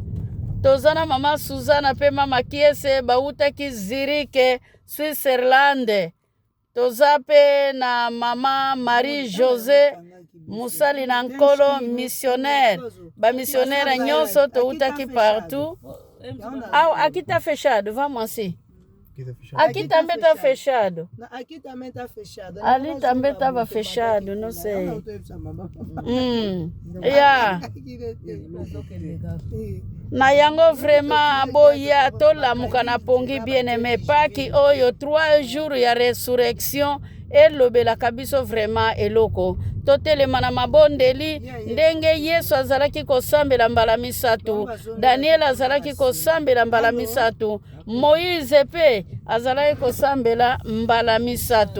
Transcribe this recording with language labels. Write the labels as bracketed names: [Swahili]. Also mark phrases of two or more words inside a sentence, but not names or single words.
[Lingala] Toza na mama Suzana pe mama Kiese bautaki Zurich Switzerland. Toza pe na mama Marie José musali na nkolo missionnaire. Ba missionnaire nyonso toutaki partout. [Portuguese] Aqui tá fechado, vamos assim. Aqui também está fechado. Aqui também está fechado. Ali também estava fechado, não sei. [English] Yeah. [Lingala] Na yango vraiment boya tolamuka na pongi bien-aimé paki oyo 3 jours ya résurrection elobelaka biso vraiment eloko totelema na mabondeli ndenge Yesu azalaki kosambela mbala misatu, Daniel azalaki kosambela mbala misatu, Moïse pe azalaki kosambela mbala misatu.